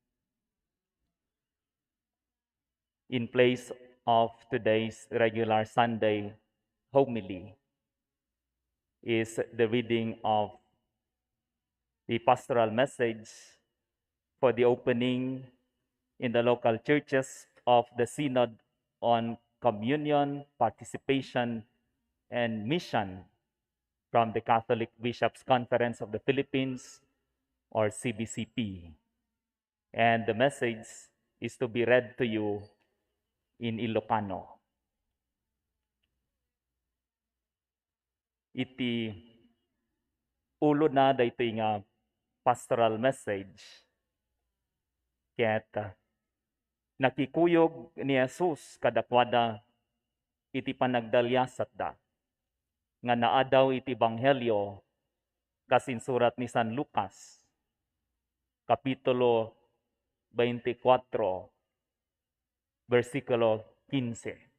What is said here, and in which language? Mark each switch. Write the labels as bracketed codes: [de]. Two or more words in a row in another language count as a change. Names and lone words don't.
[en] In place of today's regular Sunday homily is the reading of the pastoral message for the opening in the local churches of the Synod on Communion, Participation, and Mission from the Catholic Bishops' Conference of the Philippines, or CBCP. And the message is to be read to you in Ilocano. [ilo] Iti ulo na daytoy nga [en] pastoral message [ilo] ket nakikuyog ni Jesus kadakwada iti panagdalyasat da nga naadaw iti Ebanghelyo kasinsurat ni San Lucas kapitulo 24 versikulo 15.